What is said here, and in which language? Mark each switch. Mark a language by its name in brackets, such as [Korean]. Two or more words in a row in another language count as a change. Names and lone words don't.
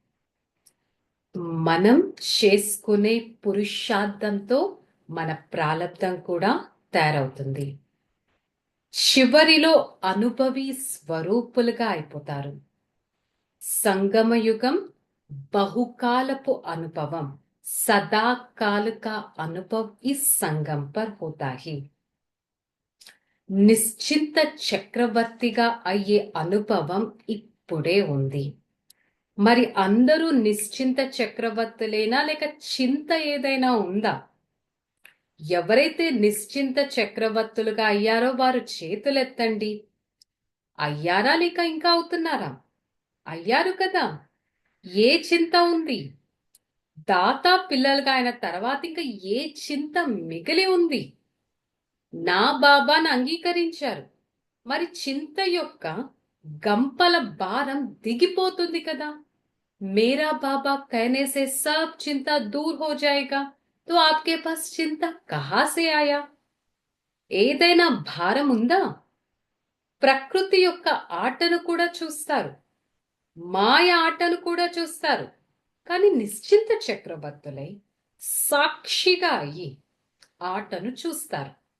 [Telugu] మనం చేసుకునే పురుషార్థంతో మన ప్రాలబ్ధం కూడా తయారవుతుంది. చివరిలో అనుభవి స్వరూపులుగా అయిపోతారు. సంగమయుగం బహుకాలపు అనుభవం, [Hindi] सदाकाल का अनुभव इस संगम पर होता है. [Telugu] నిశ్చింత చక్రవర్తిగా అయ్యే అనుభవం ఇప్పుడే ఉంది. మరి అందరూ నిశ్చింత చక్రవర్తులేనా లేక చింత ఏదైనా ఉందా? ఎవరైతే నిశ్చింత చక్రవర్తులుగా అయ్యారో వారు చేతులెత్తండి. అయ్యారా లేక ఇంకా అవుతున్నారా? అయ్యారు కదా. ఏ చింత ఉంది? దాత పిల్లలుగా అయిన తర్వాత ఇంకా ఏ చింత మిగిలి ఉంది? నా బాబాను అంగీకరించారు. మరి చింత యొక్క గంపల భారం దిగిపోతుంది కదా. [Hindi] मेरा बाबा कहने से सब चिंता दूर हो जाएगा, तो आपके पास चिंता कहां से आया? [Telugu] ఏదైనా భారం ఉందా? ప్రకృతి యొక్క ఆటను కూడా చూస్తారు, మాయ ఆటను కూడా చూస్తారు. కానీ నిశ్చింత చక్రవర్తులై సాక్షిగా అయ్యి ఆటను చూస్తారు.